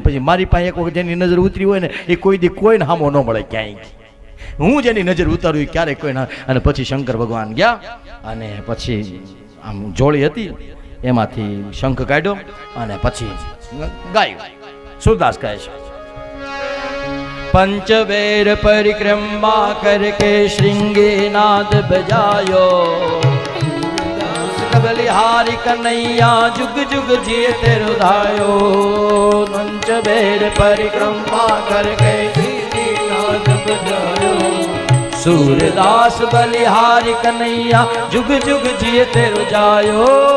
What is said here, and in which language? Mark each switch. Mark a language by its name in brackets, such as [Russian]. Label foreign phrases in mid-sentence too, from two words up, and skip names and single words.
[Gujarati] પછી મારી પાસે એક વખત જેની નજર ઉતરી હોય ને એ કોઈ દી કોઈને હામો ન મળે ક્યાંય. હું જેની નજર ઉતારું ક્યારેય કોઈ ના. અને પછી શંકર ભગવાન ગયા અને પછી આમ જોડી હતી એમાંથી શંખ કાઢ્યો અને પછી ગાયું. સુરદાસ કહે છે, [Braj] पंचबेर परिक्रमा करके श्रृंगे नाद बजायो, बलिहारी कन्हैया जुग जुग जिए तेरो धायो. पंचबेर परिक्रमा करके श्रृंगे नाद बजायो, सूरदास बलिहारी कन्हैया जुग जुग जिए तेरो जायो.